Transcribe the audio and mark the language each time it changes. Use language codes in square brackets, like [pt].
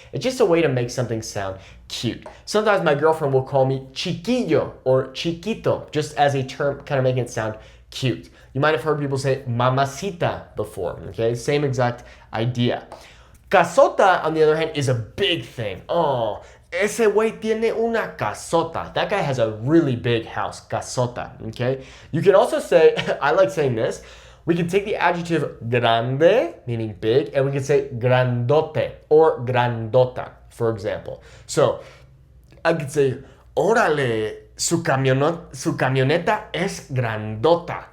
[en] It's just a way to make something sound cute. Sometimes my girlfriend will call me chiquillo or chiquito, just as a term, kind of making it sound cute. You might have heard people say mamacita before, okay? Same exact idea. Casota, on the other hand, is a big thing. [es] Oh, ese güey tiene una casota. [en] That guy has a really big house, casota, okay? You can also say, I like saying this, we can take the adjective grande, meaning big, and we can say grandote or grandota, for example. So, I could say, [es] órale, su camioneta es grandota.